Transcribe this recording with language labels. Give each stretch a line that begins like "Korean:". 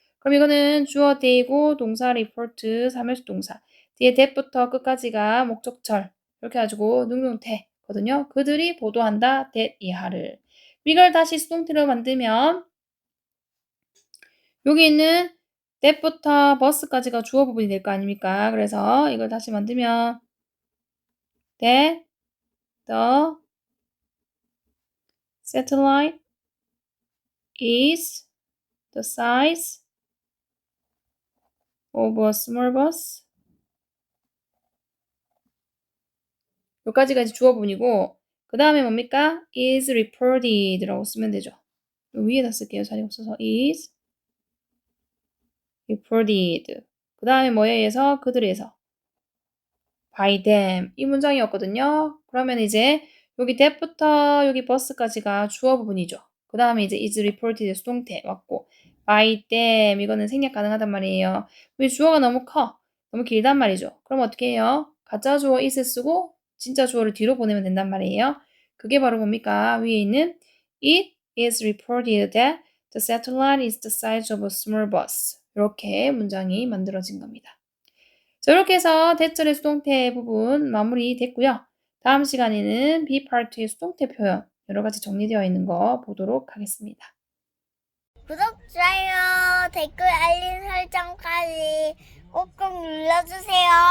Korean: 그럼 이거는 주어 they고 동사 report 3일수 동사 뒤에 that부터 끝까지가 목적절 이렇게 해가지고 능동태거든요. 그들이 보도한다 that 이하를 이걸 다시 수동태로 만들면 여기 있는 that부터 bus까지가 주어 부분이 될 거 아닙니까? 그래서 이걸 다시 만들면
English: that the satellite is the size of a small bus.
Korean: 여기까지가 이제 주어 부분이고 그 다음에 뭡니까? is reported라고 쓰면 되죠. 위에다 쓸게요. 자리 없어서 is reported. 그 다음에 뭐에 의해서? 그들에 의해서 by them 이 문장이었거든요. 그러면 이제 여기 that부터 여기 bus까지가 주어 부분이죠. 그 다음에 이제 is reported 수동태 왔고 by them 이거는 생략 가능하단 말이에요. 왜 주어가 너무 커? 너무 길단 말이죠. 그럼 어떻게 해요? 가짜 주어 is을 쓰고 진짜 주어를 뒤로 보내면 된단 말이에요. 그게 바로 뭡니까? 위에 있는
English: it is reported that the satellite is the size of a small bus.
Korean: 이렇게 문장이 만들어진 겁니다. 자, 이렇게 해서 대절의 수동태 부분 마무리 됐고요. 다음 시간에는 be part의 수동태 표현 여러 가지 정리되어 있는 거 보도록 하겠습니다. 구독, 좋아요, 댓글, 알림 설정까지 꼭꼭 눌러주세요.